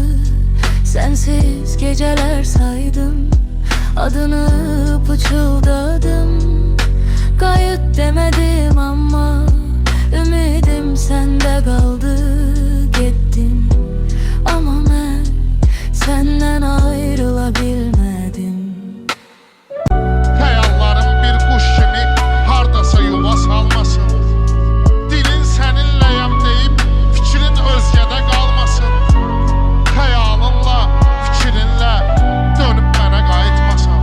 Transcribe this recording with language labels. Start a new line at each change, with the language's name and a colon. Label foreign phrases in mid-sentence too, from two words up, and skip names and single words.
Turkish: Sensiz geceler saydım. Adını pıçıldadım. Kayıt demedim ama ümidim sende kaldı. Gittin ama ben senden ayrılabilmedim.
Azerbaijani: Xəyallarım bir quş kimi hardasa yuva salmasın. Dilin səninləyəm deyib fikrin özgədə qalmasın. Xəyalınla, fikrinlə dönüb mənə qayıtmasan.